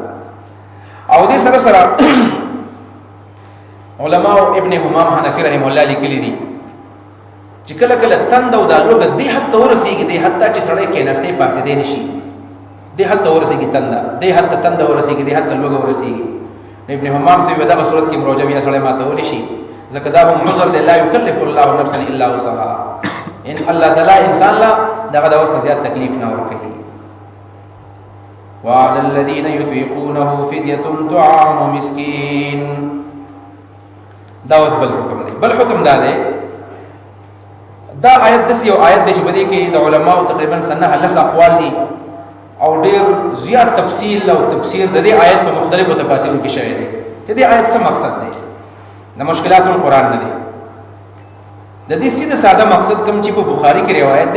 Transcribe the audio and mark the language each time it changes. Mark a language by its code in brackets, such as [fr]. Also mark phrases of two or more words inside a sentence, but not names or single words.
[ps] او دې سره سره علماء ابن همام حنفي [ar] رحم الله [ps] لیکلي دي چې کله کله تند او دا لوږه دې حد ته ورسېږي دې حد ته چې سړی کېناستې پاڅېدی نه شي، دې حد ته ورسېږي تنده، دې حد ته تنده ورسېږي، دې حد ته لوږه ورسېږي. ابن همام صاحب دغه صورت کې روژه بیا سړی ماتولی شي ځکه دا هم عذر دی [ar] لا یکلف الله نفسا الا وسعها. ان الله تعالی [ps] انسان لا دغه د وسته زیات تکلیف نه ورکوي. [ar] وعلى الذين يطيقونه فدية طعام مسكين. [ps] دا اوس بل حکم دی. بل حکم دا دی دا آیت داسې یو آیت دی چې په دې کې د علماو تقریبا سنه لس اقوال دي او ډېر زیات تفصیل او تفسیر د دې آیت په مختلفو تفاسیرو کې شوی دی. چې دې آیت څه مقصد دی د مشکلات القرآن نه دی د دې سیده ساده مقصد کوم چې په بخاری کې روایت ده